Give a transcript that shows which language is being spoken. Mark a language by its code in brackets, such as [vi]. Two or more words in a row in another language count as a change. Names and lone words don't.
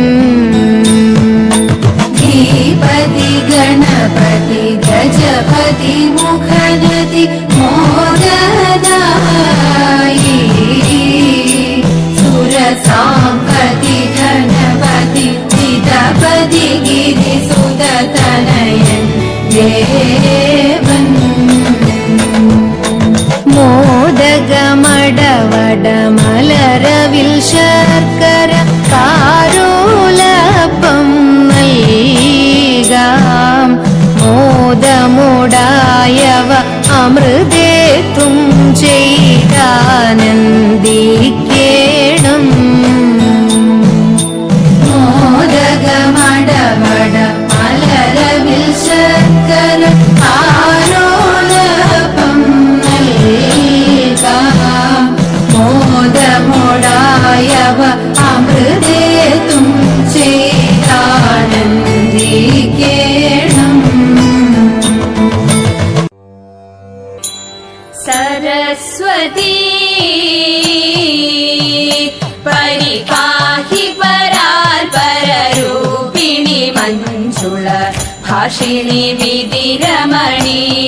[sa] श्रीपति गणपति गजपति मुखनति मोददायी सुरसाम्पति धनपति जितपति गिरिसुत तनयन् देवन् [ml] മോദഗമടവട മലരവിൽ ശർക്കര कारोलपं നൽകാം മോദമുടായവ അമൃതേത്തും ചെയ്താനന്ദിക്കേണം മോദഗമടവട മലരവിൽ ശർക്കര ആരോലപം നൽകാം മോദമുടായവ അമൃതേത്തും ചെയ്താനന്ദിക്കേണം [sa] सरस्वती परिपाहि परात्पररूपिणि मञ्जुळ भाषिणि विधिरमणि